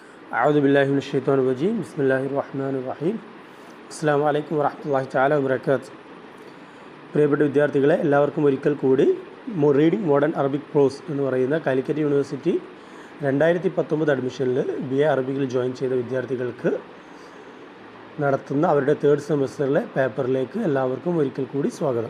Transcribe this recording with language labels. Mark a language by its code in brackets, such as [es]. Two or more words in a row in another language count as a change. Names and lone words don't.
[ar] أعوذ بالله من الشيطان الرجيم بسم الله الرحمن الرحيم السلام عليكم ورحمة الله تعالى وبركاته. [ml] പ്രിയപ്പെട്ട വിദ്യാർത്ഥികളെ, എല്ലാവർക്കും ഒരിക്കൽ കൂടി റീഡിംഗ് മോഡേൺ അറബിക് പ്രോസ് എന്ന് പറയുന്ന കാലിക്കറ്റ് യൂണിവേഴ്സിറ്റി 2019 അഡ്മിഷനിൽ BA അറബിക്കിൽ ജോയിൻ ചെയ്ത വിദ്യാർത്ഥികൾക്ക് നടത്തുന്ന അവരുടെ [en] third semester [ml] പേപ്പറിലേക്ക് എല്ലാവർക്കും ഒരിക്കൽ കൂടി സ്വാഗതം.